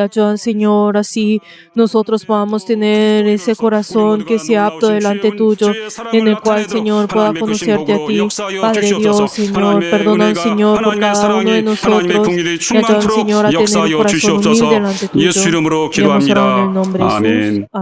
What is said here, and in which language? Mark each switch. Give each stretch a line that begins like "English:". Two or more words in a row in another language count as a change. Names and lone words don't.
Spanish: Ayuda, Señor, así nosotros podamos tener ese corazón que sea apto delante tuyo, en el cual, Señor, pueda conocerte a ti. Padre Dios, Señor, perdona, Señor, por cada uno de nosotros y ayuda, Señor, a tener un corazón humilde delante tuyo.
Korean: 예수 이름으로
Spanish: Y hemos orado en el
Korean: 기도합니다.
Spanish: nombre de Jesús.
Korean: 아멘.